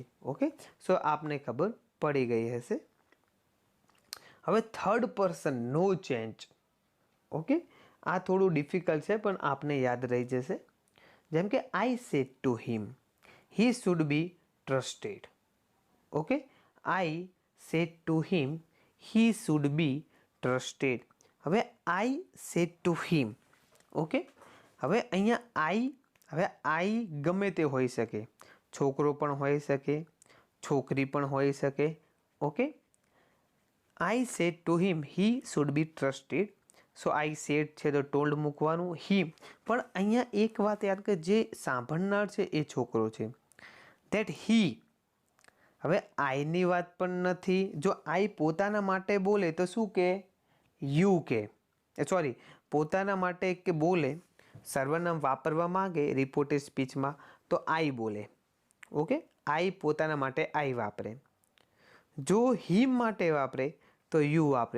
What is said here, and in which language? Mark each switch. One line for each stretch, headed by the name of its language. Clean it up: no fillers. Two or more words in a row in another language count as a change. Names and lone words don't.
English: Okay, so
Gujarati: આપને ખબર પડી ગઈ હશે. હવે
English: third person
Gujarati: નો ચેન્જ. ઓકે, આ થોડું ડિફિકલ્ટ છે પણ આપને યાદ રહી જશે. જેમ કે
English: I said to him he should be trusted. Okay, I said to him he should be trusted. હવે I said to him.
Gujarati: ઓકે, હવે અહીંયા I ગમે તે હોઈ શકે. છોકરો પણ હોઈ શકે, છોકરી પણ હોઈ શકે. ઓકે,
English: I said to him he should be trusted. So I said
Gujarati: છે તો ટોલ્ડ મૂકવાનું. him પણ અહીંયા એક વાત યાદ કે જે સાંભળનાર છે એ છોકરો છે.
English: that he.
Gujarati: હવે આઈની વાત પણ નથી. જો આઈ પોતાના માટે બોલે તો શું કે? યુ કે. સોરી, પોતાના માટે કે બોલે, સર્વનામ વાપરવા માંગે રિપોર્ટેડ સ્પીચમાં તો આઈ બોલે. ઓકે, આઈ પોતાના માટે આઈ વાપરે. જો હિમ માટે વાપરે તો યુ વાપરે.